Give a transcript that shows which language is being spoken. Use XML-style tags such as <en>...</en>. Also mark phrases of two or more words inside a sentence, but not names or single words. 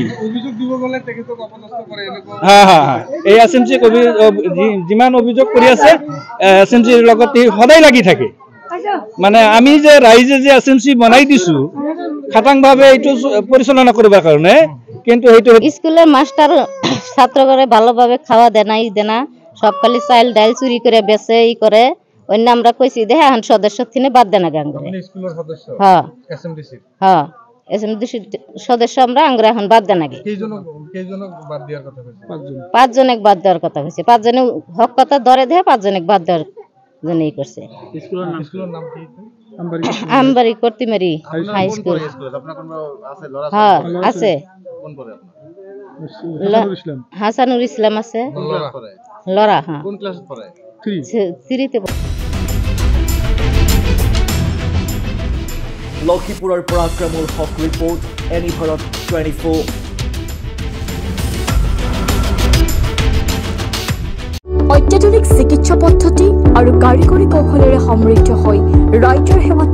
<as>অভিযোগ দিব গ'লে তেখেতক অপদস্থ কৰে এই এছএমচি যিমান অভিযোগ কৰি আছে এছএমচিৰ লগত সদায় লাগি থাকে মানে আমি যে ৰাইজে যে এছএমচি বনাই দিছো খাটাংভাৱে এইটো পৰিচালনা কৰিবৰ কাৰণে কিন্তু সেইটো</as> <bn>স্কুলের মাস্টার ছাত্র করে ভালোভাবে খাওয়া দেনা সব খালি চাইল ডাইল চুরি করে বেচে ই করে অন্য আমরা কইছি দেখে এখন সদস্য থেকে বাদ দেনা গান করে স্কুলের সদস্য হ্যাঁ এসএমডিসি সদস্য আমরা আঙ্গুর এখন বাদ দেনা গে কেইজন বাদ দেওয়ার কথা কইছে 5 জনক বাদ দেওয়ার কথা কইছে 5 জনে হক কথা ধরে দেয় 5 জনক বাদ দেওয়ার জন্য ই করছে স্কুলের নাম কি আমবাড়ি কর্তিমারি হাই স্কুল আপনার কোন আছে লড়া হ্যাঁ আছে কোন পড়ে হাসানুর ইসলাম আছে লড়া হ্যাঁ কোন ক্লাসে পড়ে 3 তে</bn> <as>লক্ষীপুৰৰ পৰাক্ৰমৰ হক ৰিপৰ্ট এনি ভাৰত 24 অত্যাধুনিক চিকিৎসা পদ্ধতি আৰু কাৰিকৰী কৌশলেৰে সমৃদ্ধ হৈ ৰাইজৰ সেৱাত</as>